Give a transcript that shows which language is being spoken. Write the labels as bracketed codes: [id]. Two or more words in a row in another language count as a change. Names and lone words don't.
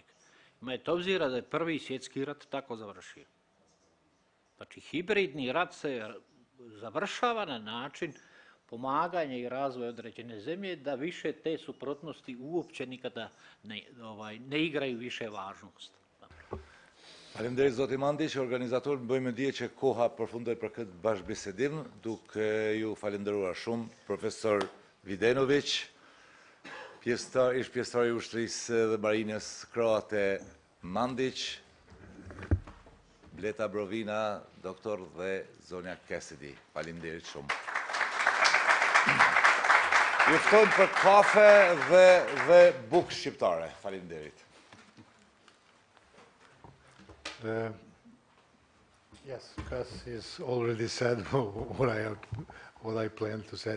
[bs] Imajte obzira da je Prvi svjetski rat tako završio. Znači, hibridni rat se završava na način pomaganja i razvoja određene zemlje da više te suprotnosti uopće nikada ne igraju više važnost. [sq] Faleminderit zoti Mandić, organizator, bëjmë dije që koha përfundoi për këtë bashkëbisedim, duke ju falenderuar shumë profesor Videnović, ish pjesëtar i ushtrisë dhe marinës kroate Mandić, Bleta Brovina, doktor dhe zonja Cassidy. Faleminderit shumë. Ju ftojmë për kafe dhe bukë shqiptare. Faleminderit. [en] Yes, Gus has already said what I planned to say.